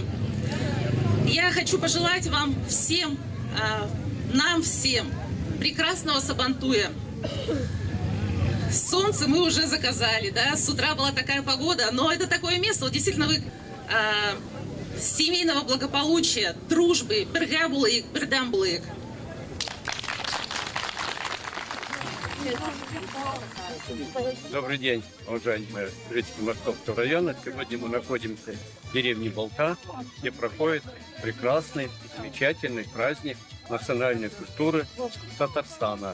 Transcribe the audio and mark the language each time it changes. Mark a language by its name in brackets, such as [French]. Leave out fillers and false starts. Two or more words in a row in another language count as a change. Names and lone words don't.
[Russian] Я хочу пожелать вам всем, нам всем, прекрасного Сабантуя. Солнце мы уже заказали, да, с утра была такая погода, но это такое место, вот действительно вы семейного благополучия, дружбы, [Tatar] бергә булыйк, бердәм булыйк. [Russian] Добрый день, уважаемые жители Московского района. Сегодня мы находимся в деревне Балта, где проходит прекрасный, замечательный праздник национальной культуры Татарстана.